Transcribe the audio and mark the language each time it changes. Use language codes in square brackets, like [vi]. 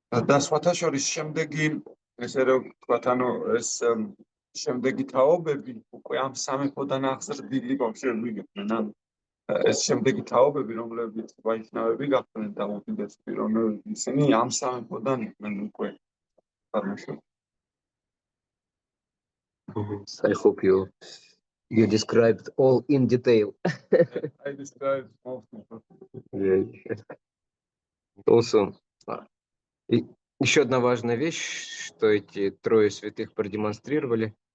[ka] და სხვათა შორის შემდეგი ესე რომ თქვათ ანუ ეს შემდეგი თაობები უკვე ამ სამეფოდან აღზრდილი ბავშვები გიყვნენ ანუ ეს შემდეგი თაობები რომლებიც ვაიშნავები გახდნენ და უდიდესი პიროვნებები ისინი ამ სამეფოდან იყვნენ უკვე წარმოშობილი. [en] I hope you described all in detail. I described most of it. [ru] Also, еще одна важная вещь, что эти трое святых продемонстрировали.